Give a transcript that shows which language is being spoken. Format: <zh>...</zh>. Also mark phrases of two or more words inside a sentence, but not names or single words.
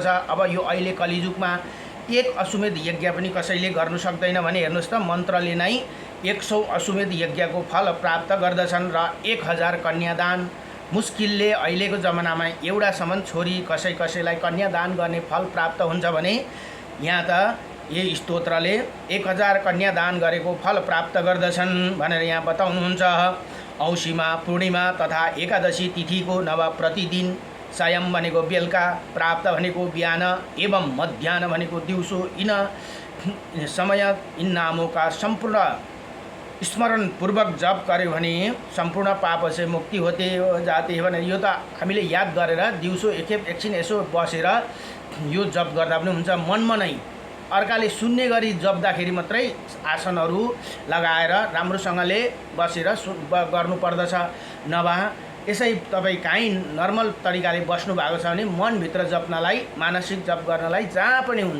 <ne>अब यो अहिले कलिजुगमा 1 अश्वमेध यज्ञ पनि कसैले गर्नु सक्दैन भने हेर्नुहोस् त मन्त्रले नै 100 अश्वमेध यज्ञको फल प्राप्त गर्दछन् र 1000 कन्यादान मुस्किलले अहिलेको जमानामा एउटासम्म छोरी कसैलाई कन्यादान गर्ने फल प्राप्त हुन्छ भने यहाँ त यही स्तोत्रले 1000 कन्यादान गरेको फल प्राप्त गर्दछन् भनेर यहाँ बताउनुहुन्छ। औँसीमा पूर्णिमा तथा एकादशी तिथिको नव प्रतिदिन सायं भनेको बेलुका, प्राप्त भनेको बिहान एवं मध्याह्न भनेको दिउँसो</ne> <hi>यिन समय यिन नामों</hi> <ne>सम्पूर्ण स्मरणपूर्वक जप गर्यो भने सम्पूर्ण</ne> <hi>पाप से मुक्ति होते जाते</hi> <ne>भनेर यो त हामीले याद गरेर दिउँसो एकछिन यसो बसेर यो जप गर्दा पनि हुन्छ। मनमा नै अर्काले सुन्ने गरी जप्दाखेरि मात्रै आसनहरू लगाएर राम्रोसँगले बसेर गर्नुपर्दछ। नभए यसै तपाईँ कहीँ नर्मल तरिकाले बस्नु भएको छ भने मनभित्र जप्नलाई मानसिक जप गर्नलाई जहाँ पनि हुन्छ।</ne>